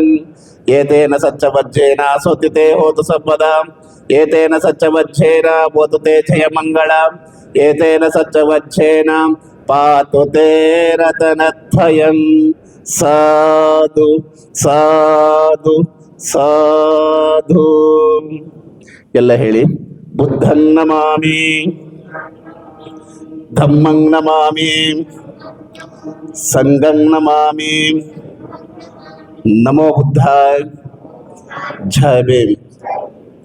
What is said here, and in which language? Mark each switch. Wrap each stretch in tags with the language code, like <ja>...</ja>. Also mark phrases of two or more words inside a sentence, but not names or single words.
<pi>ఏతేన సత్యవజ్జేన సోతితే హోతు సంపదా ఏతేన సత్యవజ్జేన పోతు తే జయమంగళ ఏతేన సత్యవజ్జేన పాతు తే రతనత్వయం. సాధు సాధು ಸಾಧು.</pi> <kn>ಎಲ್ಲ ಹೇಳಿ.</kn> <pi>ಬುದ್ಧಂ ನಮಾಮಿ, ಧಮ್ಮಂ ನಮಾಮಿ, ಸಂಘಂ ನಮಾಮಿ. ನಮೋ ಬುದ್ಧಾಯ.</pi> <hi>जय भीम.</hi>